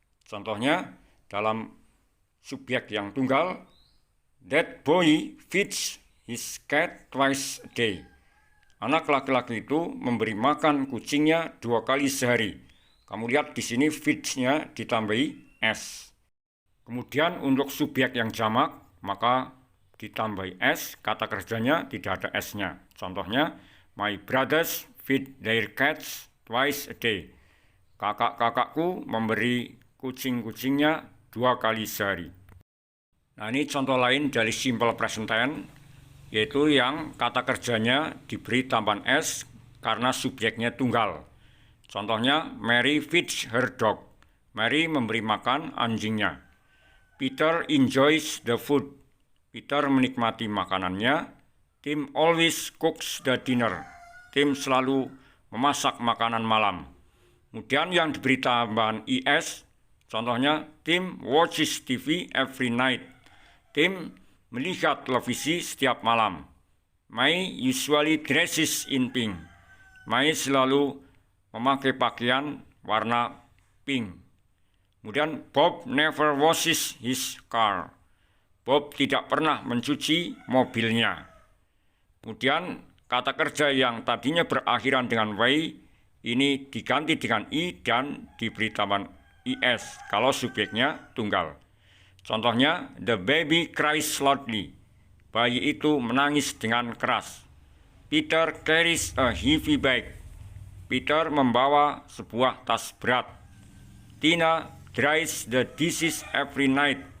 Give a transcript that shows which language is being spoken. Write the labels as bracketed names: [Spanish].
[Indonesian] Contohnya, dalam subjek yang tunggal, [English] that boy feeds his cat twice a day. [Indonesian] Anak laki-laki itu memberi makan kucingnya 2 kali sehari. Kamu lihat di sini feeds-nya ditambahi S. Kemudian untuk subjek yang jamak, maka ditambahi S, kata kerjanya tidak ada S-nya. Contohnya, [English] my brothers feed their cats twice a day. [Indonesian] Kakak-kakakku memberi kucing-kucingnya 2 kali sehari. Nah, ini contoh lain dari simple present tense, yaitu yang kata kerjanya diberi tambahan S karena subjeknya tunggal. Contohnya, [English] Mary feeds her dog. [Indonesian] Mary memberi makan anjingnya. [English] Peter enjoys the food. [Indonesian] Peter menikmati makanannya. [English] Tim always cooks the dinner. [Indonesian] Tim selalu memasak makanan malam. Kemudian yang diberi tambahan IS, contohnya [English] Tim watches TV every night. [Indonesian] Tim melihat televisi setiap malam. [English] May usually dresses in pink. [Indonesian] May selalu memakai pakaian warna pink. Kemudian [English] Bob never washes his car. [Indonesian] Bob tidak pernah mencuci mobilnya. Kemudian kata kerja yang tadinya berakhiran dengan Y, ini diganti dengan I dan diberi tambahan IS kalau subjeknya tunggal. Contohnya, [English] the baby cries loudly. [Indonesian] Bayi itu menangis dengan keras. [English] Peter carries a heavy bag. [Indonesian] Peter membawa sebuah tas berat. [English] Tina dries the dishes every night.